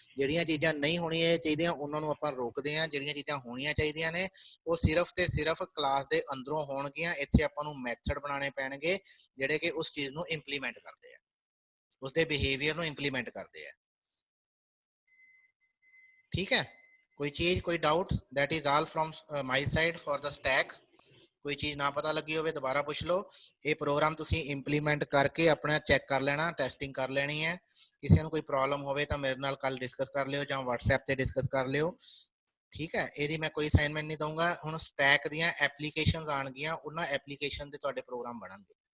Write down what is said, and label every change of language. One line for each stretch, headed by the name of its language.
Punjabi: ਜਿਹੜੀਆਂ ਚੀਜ਼ਾਂ ਨਹੀਂ ਹੋਣੀਆਂ ਚਾਹੀਦੀਆਂ ਉਹਨਾਂ ਨੂੰ ਆਪਾਂ ਰੋਕਦੇ ਹਾਂ, ਜਿਹੜੀਆਂ ਚੀਜ਼ਾਂ ਹੋਣੀਆਂ ਚਾਹੀਦੀਆਂ ਨੇ ਉਹ ਸਿਰਫ ਤੇ ਸਿਰਫ ਕਲਾਸ ਦੇ ਅੰਦਰੋਂ ਹੋਣਗੀਆਂ। ਇੱਥੇ ਆਪਾਂ ਨੂੰ ਮੈਥਡ ਬਣਾਉਣੇ ਪੈਣਗੇ ਜਿਹੜੇ ਕਿ ਉਸ ਚੀਜ਼ ਨੂੰ ਇੰਪਲੀਮੈਂਟ ਕਰਦੇ ਆ, ਉਸਦੇ ਬਿਹੇਵੀਅਰ ਨੂੰ ਇੰਪਲੀਮੈਂਟ ਕਰਦੇ ਆ। ਠੀਕ ਹੈ, ਕੋਈ ਚੀਜ਼, ਕੋਈ doubt,
English: that is all from my side for the stack।
Punjabi: ਕੋਈ ਚੀਜ਼ ਨਾ ਪਤਾ ਲੱਗੀ ਹੋਵੇ ਦੁਬਾਰਾ ਪੁੱਛ ਲਓ। ਇਹ ਪ੍ਰੋਗਰਾਮ ਤੁਸੀਂ ਇੰਪਲੀਮੈਂਟ ਕਰਕੇ ਆਪਣਾ ਚੈੱਕ ਕਰ ਲੈਣਾ, ਟੈਸਟਿੰਗ ਕਰ ਲੈਣੀ ਹੈ। ਕਿਸੇ ਨੂੰ ਕੋਈ ਪ੍ਰੋਬਲਮ ਹੋਵੇ ਤਾਂ ਮੇਰੇ ਨਾਲ ਕੱਲ ਡਿਸਕਸ ਕਰ ਲਿਓ ਜਾਂ WhatsApp ਤੇ ਡਿਸਕਸ ਕਰ ਲਿਓ। ਠੀਕ ਹੈ, ਇਹਦੀ ਮੈਂ ਕੋਈ ਅਸਾਈਨਮੈਂਟ ਨਹੀਂ ਦਊਂਗਾ। ਹੁਣ ਸਟੈਕ ਦੀਆਂ ਐਪਲੀਕੇਸ਼ਨਸ ਆਣਗੀਆਂ, ਉਹਨਾਂ ਐਪਲੀਕੇਸ਼ਨ ਦੇ ਤੁਹਾਡੇ ਪ੍ਰੋਗਰਾਮ ਬਣਨਗੇ।